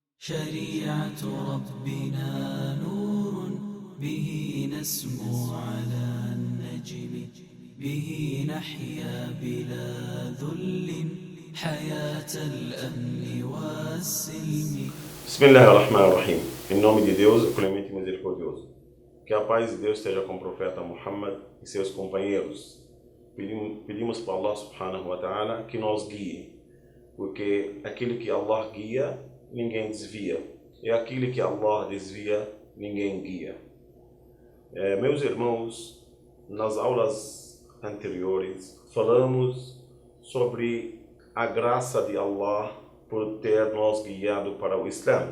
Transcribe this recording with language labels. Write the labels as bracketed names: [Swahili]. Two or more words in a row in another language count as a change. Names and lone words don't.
[Arabic] شريعة ربنا نور به نسمو على النجم به نحيا بلا ذل حياة الأمن والسلم. بسم الله الرحمن الرحيم. [Portuguese] Em nome de Deus, o clemente e misericordioso. Que a paz de Deus esteja com o profeta Muhammad e seus companheiros. Pedimos para [Arabic] الله سبحانه وتعالى [Portuguese] que nos guie, porque aquele que Allah guia, ninguém desvia. E aquele que Allah desvia, ninguém guia. Meus irmãos, nas aulas anteriores, falamos sobre a graça de Allah por ter nos guiado para o Islã.